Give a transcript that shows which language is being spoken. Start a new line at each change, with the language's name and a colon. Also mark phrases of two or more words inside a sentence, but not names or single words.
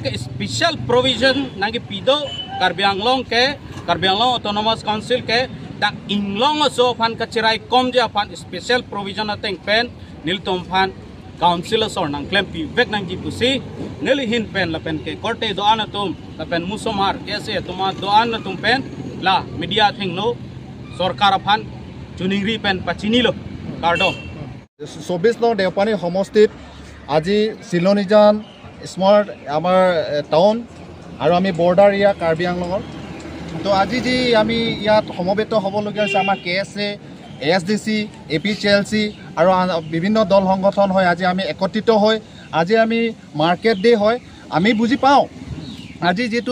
Karbi: ke
English: special provision
Karbi: nangi pido Karbi Anglong Autonomous Council ke dak inglong so phan kachirai kom ja phan
English: special provision
Karbi: ateng pen nil tom phan council sor nang claim pi vek nang ji pusi nil hin pen la pen ke korte do an tum la pen musomar kese tuma do an tum pen la media thing no sorkar phan chuningri pen pachini lo kardo
Assamese: 24 নং দেওপানী সমষ্টিত আজি চিলনিজান স্মাৰ্ট আমাৰ টাউন আৰু আমি
English: border area
Assamese: কাৰ্বি আংলঙৰ তো আজি যি আমি ইয়াত সমবেত হ'বলগীয়া হৈছে আমাৰ KSA ASDC APCLC আৰু বিভিন্ন দল সংগঠন হয় আজি আমি একত্ৰিত হৈ আজি আমি
English: market day
Assamese: হয় আমি বুজি পাওঁ আজি যেটো